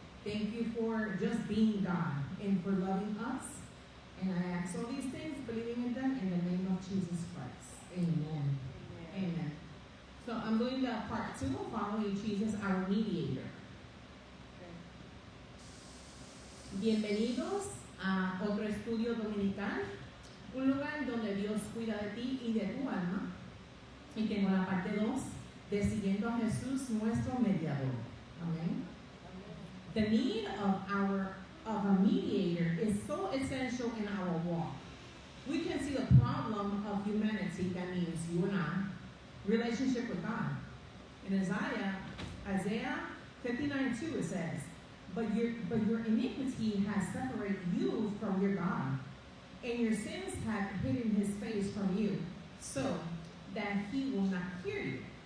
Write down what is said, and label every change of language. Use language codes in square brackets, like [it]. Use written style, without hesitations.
[en] Thank you for just being God and for loving us. And I ask all these things, believing in them in the name of Jesus Christ. Amen. Amen. So I'm doing the part 2 of following Jesus, our mediator. [es] Bienvenidos a otro estudio dominical, un lugar donde Dios cuida de ti y de tu alma. Y tengo la parte 2 de siguiendo a Jesús, nuestro mediador. Amén. [en] The need of a mediator is so essential in our walk. We can see the problem of humanity, that means you and I, relationship with God. In Isaiah 59:2 it says, But your iniquity has separated you from your God, and your sins have hidden his face from you, so that he will not hear you.